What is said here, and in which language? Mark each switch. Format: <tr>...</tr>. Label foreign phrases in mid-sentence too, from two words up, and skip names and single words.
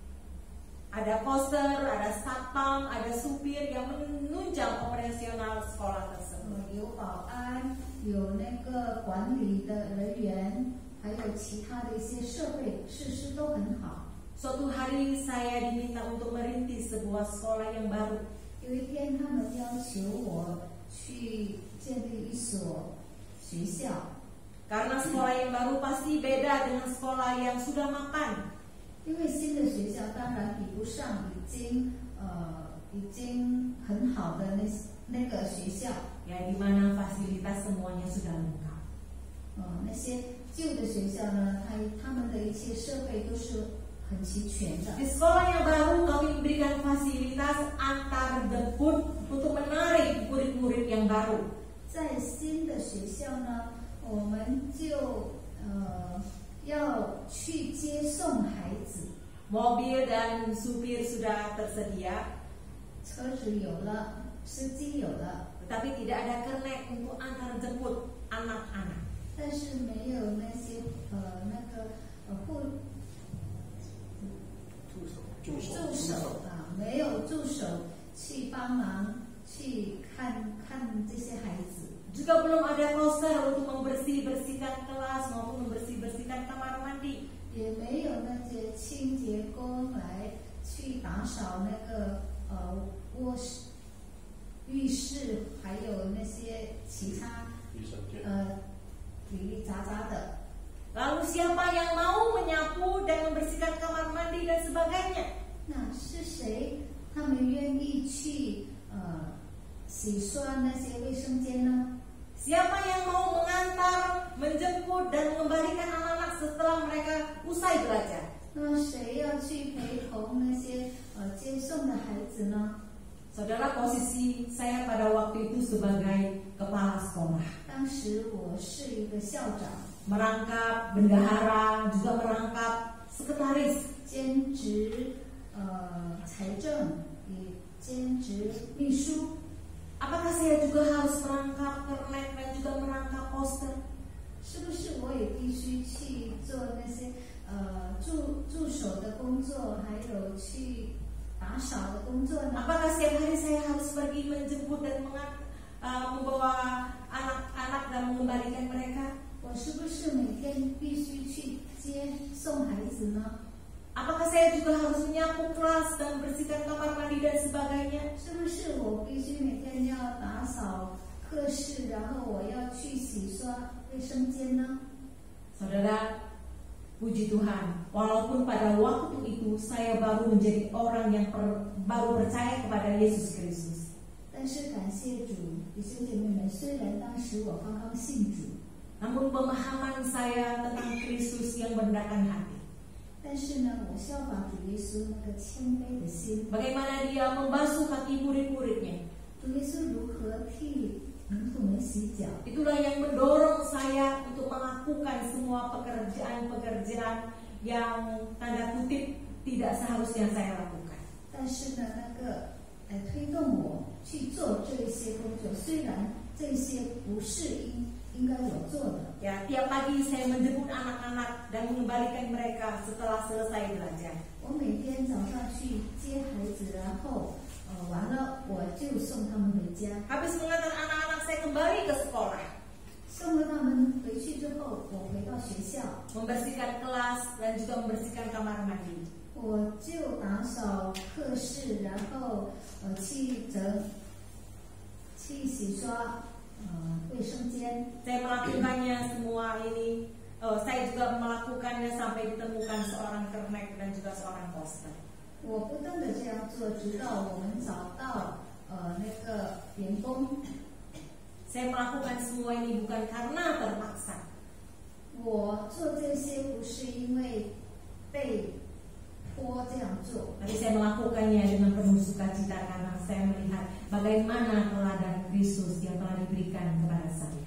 <id>Ada poster, ada satpam, ada supir yang menunjang operasional sekolah tersebut.</id> <zh>有保安，有那个管理的人员，还有其他的一些设施都很好。</zh> <id>Suatu hari saya diminta untuk merintis sebuah sekolah yang baru.</id> <zh>有一天，他们要求我去建立一所学校。</zh> <id>Karena sekolah yang baru pasti beda dengan sekolah yang sudah mapan.</id> <zh>因为新的学校当然比不上已经很好的那个学校，</zh> <id>Ya, di mana fasilitas semuanya sudah lengkap.</id> <zh>那些旧的学校呢，他们的一切设备都是很齐全的。</zh> <id>Di sekolah yang baru kami memberikan fasilitas antar jemput untuk menarik murid-murid yang baru.</id> <zh>在新的学校呢，我们就要去接送孩子。</zh> <id>Mobil dan supir sudah tersedia,</id> <zh>车子有了，司机有了，</zh> <id>tetapi tidak ada kernet untuk antar jemput anak-anak.</id> <zh>但是没有那些助手没有助手去帮忙去看这些孩子。</zh> <id>Juga belum ada poster untuk membersihkan kelas maupun membersihkan kamar mandi.</id> <zh>也没有那些清洁工来去打扫那个卧室、浴室，还有那些其他里杂杂的。</zh> <id>Lalu siapa yang mau menyapu dan membersihkan kamar mandi dan sebagainya?</id> <zh>那是谁？他们愿意去洗刷那些卫生间呢？</zh> <id>Siapa yang mau mengantar, menjemput dan mengembalikan anak-anak setelah mereka usai belajar?</id> <zh>那谁要去陪同那些接送的孩子呢？</zh> <id>Saudara, posisi saya pada waktu itu sebagai kepala sekolah.</id> <zh>当时我是一个校长，</zh> <id>Merangkap bendahara, juga merangkap sekretaris.</id> <zh>兼职财政，也兼职秘书。</zh> <id>Apakah saya juga harus merangkap kernet dan juga merangkap poster?</id> <zh>是不是我也必须去做那些助手的工作，还有去打扫的工作呢？</zh> <id>Apakah setiap hari saya harus pergi menjemput dan membawa anak-anak dan mengembalikan mereka?</id> <zh>我是不是每天必须去接送孩子呢？</zh> <id>Apakah saya juga harus menyapu kelas dan bersihkan kamar mandi dan sebagainya?</id> <zh>是不是我必须每天要打扫课室，然后我要去洗刷卫生间呢？</zh> <id>Saudara, puji Tuhan, walaupun pada waktu itu saya baru menjadi orang yang baru percaya kepada Yesus Kristus.</id> <zh>但是感谢主，弟兄姐妹们，虽然当时我刚刚信主，</zh> <id>Namun pemahaman saya tentang Kristus yang merendahkan hati,</id> <zh>但是呢，我效法主耶稣那个谦卑的心，</zh> <id>bagaimana dia membasuh kaki murid-muridnya,</id> <zh>主耶稣如何替门徒们洗脚，</zh> <id>itulah yang mendorong saya untuk melakukan semua pekerjaan-pekerjaan yang tanda kutip tidak seharusnya saya lakukan.</id> <zh>但是呢，那个推动我去做这些工作，虽然这些不是应该我做的。</zh> <id>Ya, tiap pagi saya menjemput anak-anak dan mengembalikan mereka setelah selesai belajar.</id> <zh>我每天早上去接孩子，然后完了我就送他们回家。</zh> <id>Habis mengantar anak-anak saya kembali ke sekolah,</id> <zh>送了他们回去之后，我回到学校，</zh> <id>membersihkan kelas dan juga membersihkan kamar mandi.</id> <zh>我就打扫课室，然后去洗刷卫生间。</zh> <id>Saya melakukannya semua ini. Saya juga melakukannya sampai ditemukan seorang kernek dan juga seorang poster.</id> <zh>我不断的这样做，直到我们找到那个员工。</zh> <id>Saya melakukan semua ini bukan karena terpaksa.</id> <zh>我做这些不是因为被迫这样做，</zh> <id>Tapi saya melakukannya dengan penuh sukacita karena saya melihat bagaimana teladan Kristus yang telah diberikan kepada saya.</id>